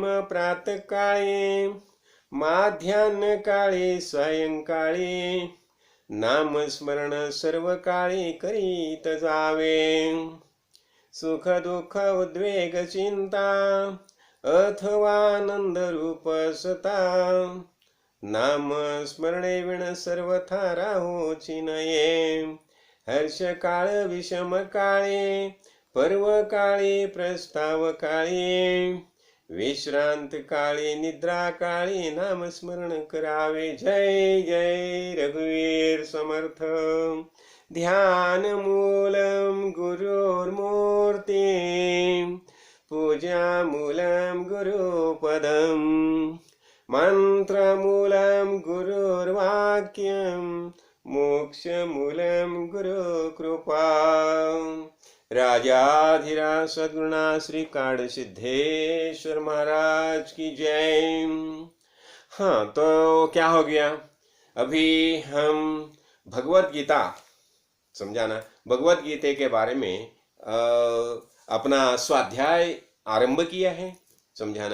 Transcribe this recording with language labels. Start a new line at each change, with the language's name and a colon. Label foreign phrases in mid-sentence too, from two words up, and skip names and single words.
Marathi: प्रातःकाळी माध्यान्ह काळी सायंकाळी नाम स्मरण सर्व काळी करीत जावे सुख दुःख उद्वेग चिंता अथवा आनंद रूप सता नाम स्मरणे विण सर्वथा राहोची नये हर्ष काळ विषम काळे पर्व काळे प्रस्ताव काळे विश्रांत काळे निद्रा काळे नाम स्मरण करावे। जय जय रघुवीर समर्थ
Sanskrit: ध्यान मूलम गुरुर्मूर्ति पूजा मूलम गुरुपदम मंत्र मूलम गुरुर्वाक्यम मोक्ष मूलम गुरु कृपा।
Hindi: राजाधिराज सद्गुरुनाथ श्री काड़सिद्धेश्वर महाराज की जय। हाँ, तो क्या हो गया, अभी हम भगवत गीता समझाना भगवत गीता के बारे में अपना स्वाध्याय आरंभ किया है समझाना।